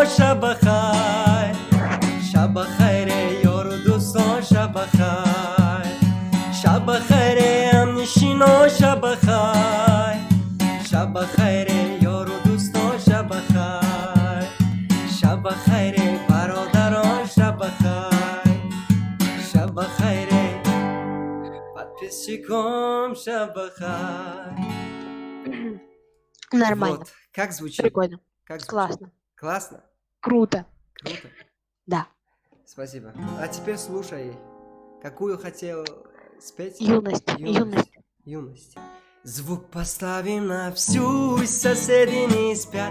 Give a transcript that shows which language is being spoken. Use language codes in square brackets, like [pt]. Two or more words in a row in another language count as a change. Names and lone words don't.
[fa] شب خیر شب خیر یار و دوستان شب خیر شب خیر همنشینا شب خیر شب خیر یار و دوستان شب خیر شب خیر برادران شب خیر شب خیر подписчикам شب خیر. [ru] Нормально. Вот. Как звучит? Прикольно. Как звучит? Классно. Классно? Круто. Круто. Да. Спасибо. А теперь слушай, какую хотел спеть? Юность. Юность. Юность. Звук поставим на всю, и соседи не спят.